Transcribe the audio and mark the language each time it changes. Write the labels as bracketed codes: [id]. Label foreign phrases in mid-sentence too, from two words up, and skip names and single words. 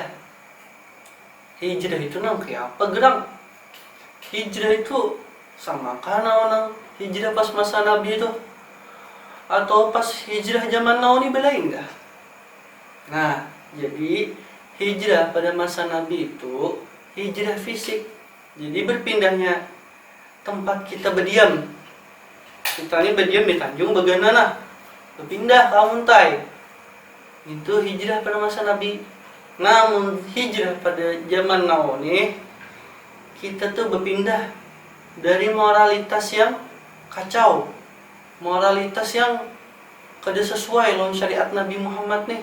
[bjn] Hijrah itu nang kayak apa gerang? Hijrah itu sama kana orang hijrah pas masa Nabi itu atau pas hijrah zaman now ni belain dah. [id] Nah, jadi hijrah pada masa Nabi itu hijrah fisik. Jadi berpindahnya tempat kita berdiam. Kita ini berdiam di Tanjung Baganana, berpindah ke Muntai. Itu hijrah pada masa Nabi. Namun hijrah pada zaman now nih kita tuh berpindah dari moralitas yang kacau, moralitas yang kada sesuai lawan syariat Nabi Muhammad nih.